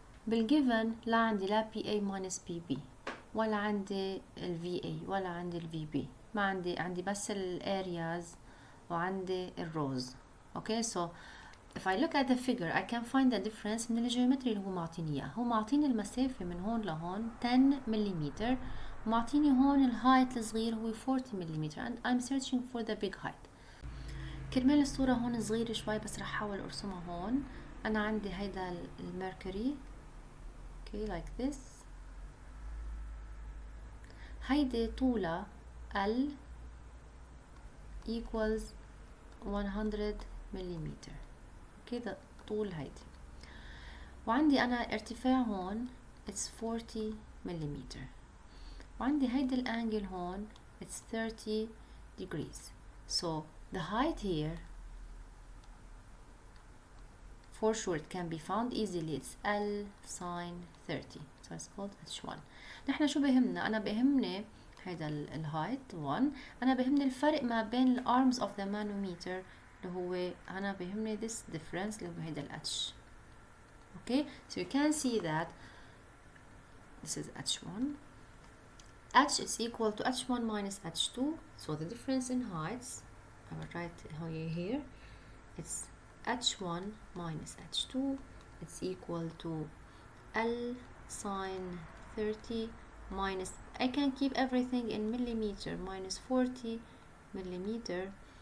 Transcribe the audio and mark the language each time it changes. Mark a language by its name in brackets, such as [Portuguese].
[Arabic] بالgiven لا عندي لا PA minus PB ولا عندي ال VA ولا عندي ال VB، ما عندي بس ال areas وعندي ال rows. [English] Okay, so if I look at the figure I can find the difference [Arabic] من الجيومتري اللي هو معطيني اياه. هو معطيني المسافة من هون لهون 10 ملم، ومعطيني هون الهايت الصغير هو 40 ملم [English] and I'm searching for the big height. [Arabic] كرمال الصورة هون صغيرة شوي بس رح احاول ارسمها هون. انا عندي هيدا الميركوري [English] okay like this. [Arabic] هيدي طولها L equals 100 مليمتر. اوكي ده طول هيدي، وعندي انا ارتفاع هون it's 40 مليمتر، وعندي هيدي الانجل هون [English] it's 30 degrees. So the height here for sure it can be found easily. It's L sine 30. So it's called H1. [Arabic] نحن شو بهمنا؟ أنا بهمني هيدا الهايت 1. أنا بهمني الفرق ما بين ال [English] arms of the manometer [Arabic] اللي هو أنا بهمني [English] this difference [Arabic] اللي هو هيدا ال H. [English] Okay, so you can see that this is H1. H is equal to H1 minus H2. So the difference in heights, I will write here, it's H1 minus H2. It's equal to L sine 30 minus, I can keep everything in millimeter, minus 40 millimeter.